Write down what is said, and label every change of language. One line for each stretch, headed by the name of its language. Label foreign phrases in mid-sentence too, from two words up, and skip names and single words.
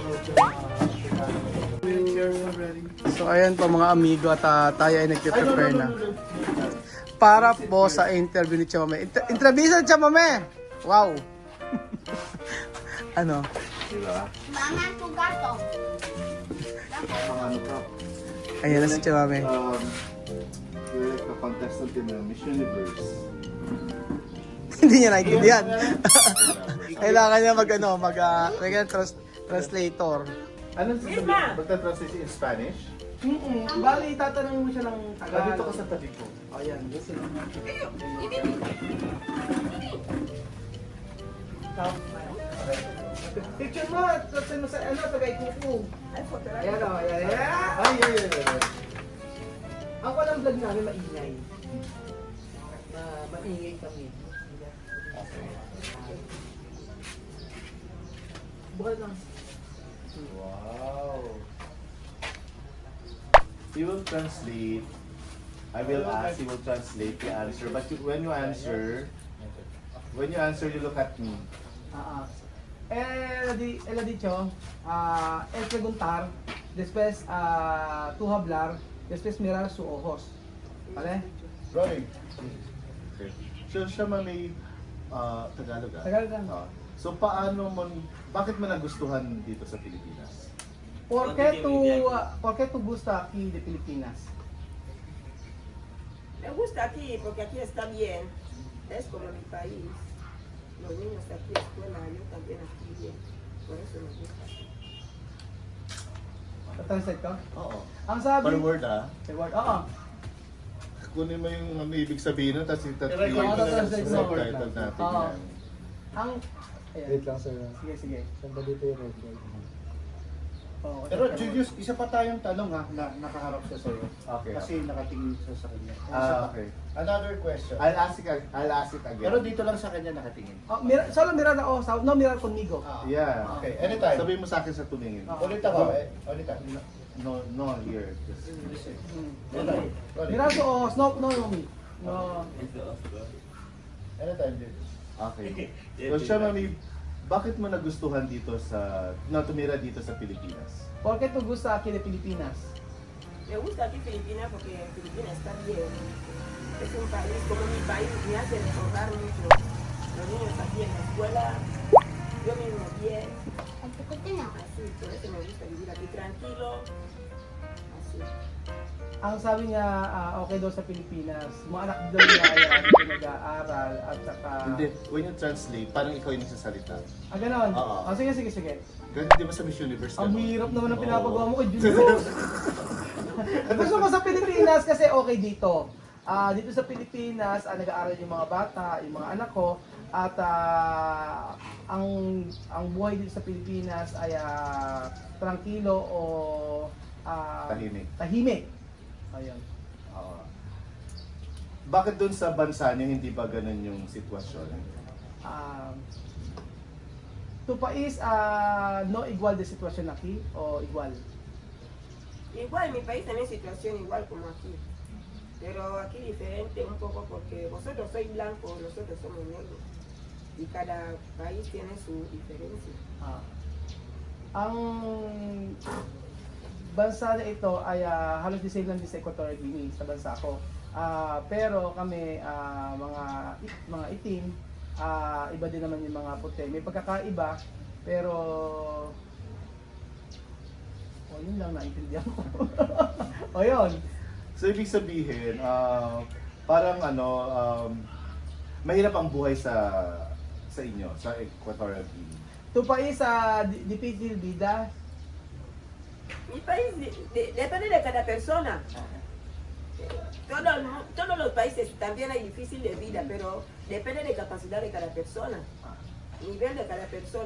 Filipino: So ayan po mga amigo at tayo ay nagpe-prepare na. Para po sa interview ni Chamame. Interview ni Chamame! Wow! Ano? Diba?
Spanish: Mama, tu gato.
Filipino: Ang ano ka? Ayan na si Chamame.
English: You're like a contestant in Miss Universe.
Filipino: Hindi niya naintindihan. Kailangan niya translator. Anong sasabihin? Magta-translate
English: in Spanish?
Filipino: Bali, tatanungin mo siya ng Dito ka sa tabi ko. Ayan, gusto naman. Picture mo, tapos mo sa tagay kuku. Ay, foto lang. Ayan o, ayan. Ay, ay. Ang walang vlog namin maingay. Maingay kami. Bukal lang.
English: Wow. He will translate. I will ask, he will translate the answer. But when you answer, you look at me.
Spanish: Él ha dicho, el preguntar, después tú hablar, después mirar sus ojos. ¿Vale?
English: Rolling.
Filipino: Okay. So, siya may Tagalog ah? Tagalog lang. So, bakit mo nagustuhan dito sa Pilipinas?
Spanish: ¿Por qué tú gusta aquí de Filipinas? Me gusta aquí porque aquí está bien. Es como mi país. Los niños aquí escuela, yo también aquí bien. Por eso me gusta.
Filipino: Translate ko? Oo. Ang sabi...
English: Per word ah. Per word, oo.
Filipino: Kunin mo yung ano ibig sabihin nun, tapos I-record yung mo na sa subtitle natin Oo. yan. Ang... Ayan. Wait lang sir. Sige, sige. Saan ba dito yung red light? Oo, Pero Julius, isa pa tayong tanong ha, na nakaharap siya sa'yo. Okay. Kasi nakatingin siya sa kanya. Isa Ah, pa. okay.
English: Another question. I'll ask it again.
Filipino: Pero dito lang sa kanya nakatingin.
Spanish: Solo mirar na no mirar conmigo.
English: Yeah. Okay, anytime.
Filipino: Sabihin mo sa akin sa tumingin. Ulit ako, ulit ako.
English: No, here. Just listen. Anytime.
Spanish: Mirar to ojos, no mi. No.
English: Anytime, Julius. Okay.
Filipino: So siya, mami, bakit mo nagustuhan dito tumira dito sa Pilipinas?
Spanish: ¿Por qué te gusta aquí de Filipinas? Me gusta aquí Filipinas porque Filipinas está bien. Es un país como mi país, me hace recordar mucho. Los niños aquí en la escuela, yo mismo bien. Así, por eso me gusta vivir aquí tranquilo. Así.
Filipino: Ang sabi niya, okay daw sa Pilipinas. Mga anak daw niya ay dito nag-aaral at saka... Hindi,
English: when you translate,
Filipino: parang ikaw yung nagsasalita. Ganon. Oo. Sige. Ganun, di ba sa Miss Universe? Ang ganun? hirap naman ang Oo. pinapagawa mo kay Diyos. Gusto ko sa Pilipinas kasi okay dito. Dito sa Pilipinas, nag-aaral yung mga bata, yung mga anak ko. At ang buhay dito sa Pilipinas ay tranquilo o tahimik. Ayun. Oo. Bakit dun sa bansa niyo hindi ba ganun yung sitwasyon?
Spanish: Tu país no igual de situación aquí o igual? Igual, mi país también situación igual como aquí. Pero aquí diferente un poco porque vosotros sois blancos, nosotros somos negros. Y cada país tiene su diferencia.
Filipino: Ang bansa na ito ay halos
English: the same
Filipino: lang din sa Equatorial Guinea, sa bansa ko. Pero kami mga itim, iba din naman yung mga puti. May pagkakaiba, pero yun lang naintindihan ko. Yun. So ibig sabihin, parang mahirap ang buhay sa inyo, sa Equatorial Guinea.
Spanish: Tu país difícil vida. Mi país depende de cada persona. Todos los países también hay difícil de vida, pero depende de capacidad de cada persona. Nivel de cada persona.